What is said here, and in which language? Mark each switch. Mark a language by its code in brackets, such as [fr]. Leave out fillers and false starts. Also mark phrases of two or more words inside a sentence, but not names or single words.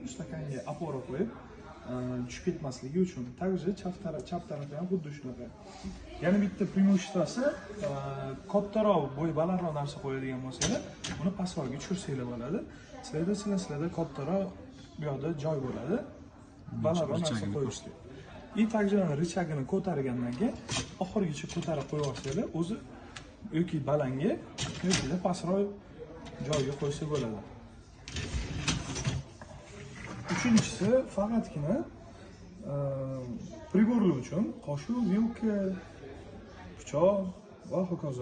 [uz] Stakanga opora qo'yib tushib ketmasligi uchun. Также chap tarafi ham xuddi shunaqa. Yana bitta преимуществоsi kattaroq bo'y balandroq narsa qo'yadigan bo'lsangiz, uni pastroqga tushirsanglar bo'ladi. Sizlarda kattaroq bu yoqda joy bo'ladi. Balandroq narsa qo'yishga. [ru] И также [uz] rычagini ko'targandan keyin oxirigacha ko'tarib qo'yib olsanglar, o'zi yoki balanga, yoki pastroq joyga qo'ysa bo'ladi. Uchinchisi faqatgina приборlar uchun qoshiq, vilka, pichoq va hokazo.